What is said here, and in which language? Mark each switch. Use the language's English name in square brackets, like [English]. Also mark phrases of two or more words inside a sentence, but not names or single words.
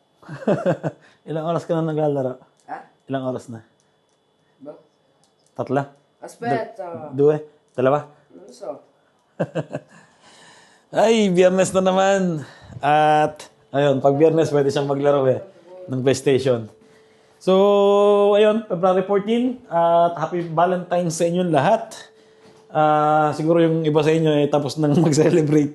[Filipino] Ilang oras ka na naglalaro? Ha? Ilang oras na? Ba? Tatla? [Italian] Aspetta. Due? Dalawa? Non lo so. [Filipino] Ay, biyernes na naman. At, ayun, pag biyernes, pwede siyang maglaro ng PlayStation. So, ayun, February 14. At [English] happy Valentine's [Filipino] sa inyong lahat. Siguro yung iba sa inyo tapos nang mag-celebrate.